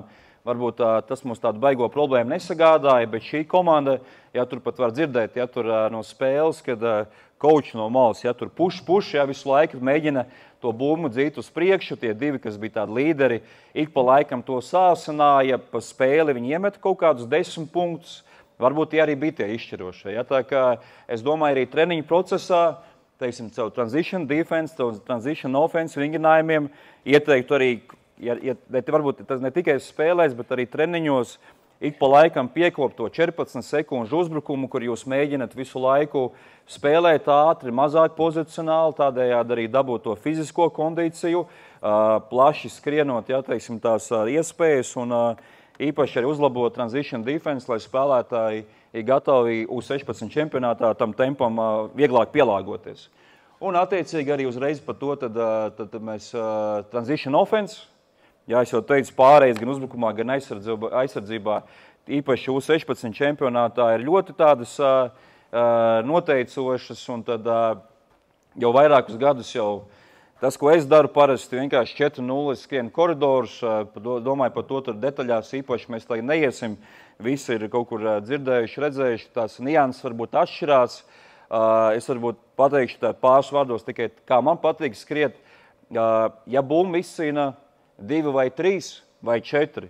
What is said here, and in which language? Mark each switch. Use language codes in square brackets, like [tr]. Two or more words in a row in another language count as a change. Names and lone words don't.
[lv] Varbūt tas mums tādu baigo problēmu nesagādāja, bet šī komanda, ja tur pat var dzirdēt, ja tur no spēles, kad coach no malas, ja tur puš, ja visu laiku mēģina to bumbu dzīt uz priekšu, tie 2, kas bija tādi līderi, ik pa laikam to sāsināja, pa spēli viņi iemeta kaut kādus 10 punktus, varbūt tie arī bija tie izšķirošie. Ja? Tā kā es domāju, arī treniņu procesā, teiksim, caur [en] transition defense, [lv] caur [en] transition offense [lv] vingrinājumiem, ieteiktu arī, varbūt tas ne tikai spēlēs, bet arī treniņos, ik pa laikam piekop to 14 sekundžu uzbrukumu, kur jūs mēģināt visu laiku spēlēt ātri, mazāk pozicionāli, tādējādi arī dabūt to fizisko kondīciju, plaši skrienot, ja, teiksim, tās iespējas un īpaši arī uzlabot [en] transition defense, [lv] lai spēlētāji ir gatavi U16 čempionātā tam tempam vieglāk pielāgoties. Un attiecīgi arī uzreiz par to tad mēs [en] transition offense, [lv] jā, es jau teicu, pārējais gan uzbrukumā, gan aizsardzībā, īpaši U16 čempionātā ir ļoti tādas noteicošas, un tad jau vairākus gadus jau tas, ko es daru parasti, vienkārši 4-0 skrienu koridorus, domāju par to tur detaļās īpaši mēs tagad neiesim, visi ir kaut kur dzirdējuši, redzējuši, tās nianses varbūt atšķirās, es varbūt pateikšu tā pāris vārdos tikai, kā man patīk skriet, ja bumba izcīna 2 vai 3 vai 4.